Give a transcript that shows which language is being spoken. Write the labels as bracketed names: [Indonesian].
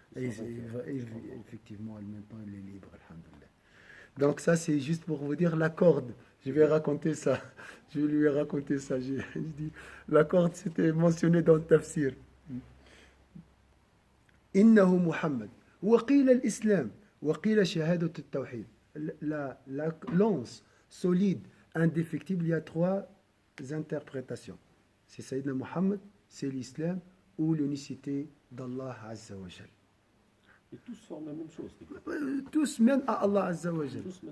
[French] Et effectivement, maintenant, il est libre, alhamdoulilah. Donc ça, c'est juste pour vous dire la corde. Je vais raconter ça. Je lui ai raconté ça. Je dis, la corde, c'était mentionné dans le tafsir. [Arabic] إنه محمد وقيل الإسلام وقيل شهادة التوحيد. [French] La lance solide, indéfectible, il y a trois interprétations. C'est Sayyidina Muhammad, c'est l'islam ou l'unicité d'Allah Azza wa Jal. Et tous forment la même chose. Tous mènent à Allah Azza wa Jal.